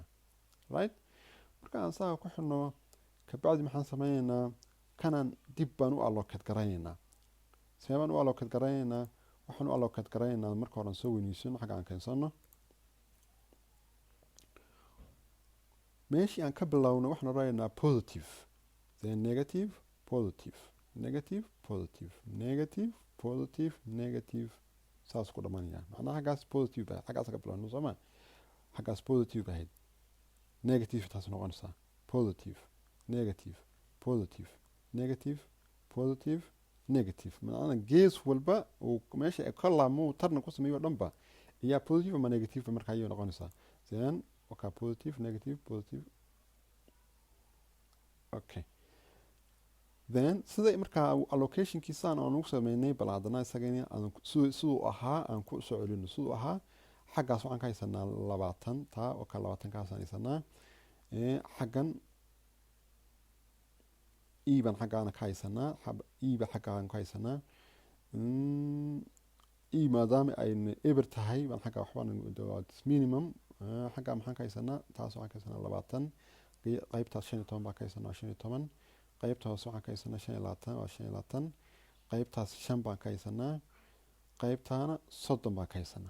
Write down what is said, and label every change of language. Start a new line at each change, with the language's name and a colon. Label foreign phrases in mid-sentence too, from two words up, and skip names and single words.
Somali: right marka aan saa ku xidhno kabacdi maxaan sameynaynaa kanaan dib baan u allocate garaynaynaa. see baan u allocate garaynaynaa waxaan u allocate garaynaynaa marka horan soo weyniisano xagga aan keensano meeshii aan ka bilowno waxaan odhanaynaa
English: positive then negative positive negative positive negative positive negative
Somali: saas ku dhamaanaya. macnaha xaggaas positive baa xaggaas ka bilowno soo ma xaggaas positive ahayd negative taas noqonaysaa
English: positive negative positive negative positive negative.
Somali: macnaha gees walba uu meesha ka laamo tarna ku sameeyo dhanba iyo positive ama negative markaa ayay noqonaysaa.
English: then okay positive negative positive okay then
Somali: sida markaa allocationkiisaan aan ugu sameynay bal haddana isagana siduu ahaa aan ku soo celino siduu ahaa xaggaas waxaan ka haysanaa 20 taa oo ka 20 kaasaan haysanaa xaggan iban xaggaan ka haysanaa iba xaggaan ka haysanaa maadaama ay eber tahay baan xagga waxbaan minimum xaggaa maxaan ka haysanaa taas waxaan ka haysanaa 20 qaybtaas 15 baan ka haysanaa 15 qaybta hoose waxaan ka haysanaa 25 waa 25 qaybtaas 5 baan ka haysanaa qaybtaana 30 baan ka haysanaa.